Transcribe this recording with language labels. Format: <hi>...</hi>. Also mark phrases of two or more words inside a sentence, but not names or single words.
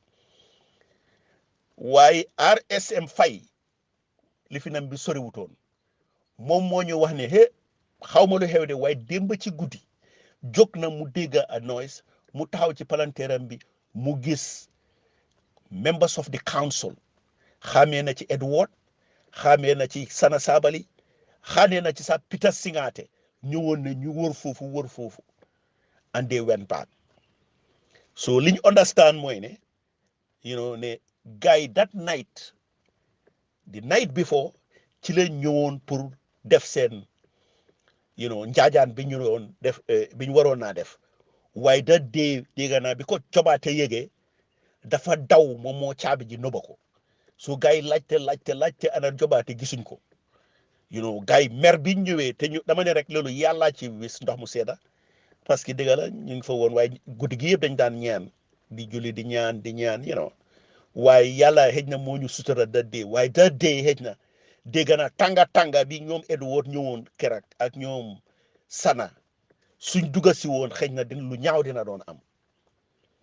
<wo>waaye RSM Faye li fi nam bi soriwutoon moom moo ñu wax ne xaw ma lu xew de waaye démb ci guddi jóg na mu dégg a noise mu taxaw ci palanteeram bi mu gis</wo> <en>members of the council</en> <wo>xamee na ci Edward xamee na ci Sana Sabally xamee na ci sax Peter Singate ñëwoon na ñu wër foofu</wo> <en>and they went back so</en> <wo>liñ understand mooy ne ne gars</wo> <en>that night the night before</en> <wo>ci la ñëwoon pour def seen njaajaan bi ñu doon def bi ñu waroon naa def waaye da dégg naa bi ko Jobaate yëgee dafa daw moom moo caabi ji nëba ko so gars yi laajte ana Jobaate gisuñ ko gars yi mer bi ñu ñëwee te dama ne rek loolu yàllaa ci wis ndox mu sedda</wo> <fr>parce que</fr> <wo>dëgg la ñu ngi fa woon waaye guddi gi yëpp dañ daan ñaan di julli di ñaan waaye yàlla xëj na moo ñu sutura da dee waaye da dee xëj na dégg na tànga bi ñoom Edward ñëwoon keroog ak ñoom Sana suñ dugga si woon xëj na lu ñaaw dina doon am</wo>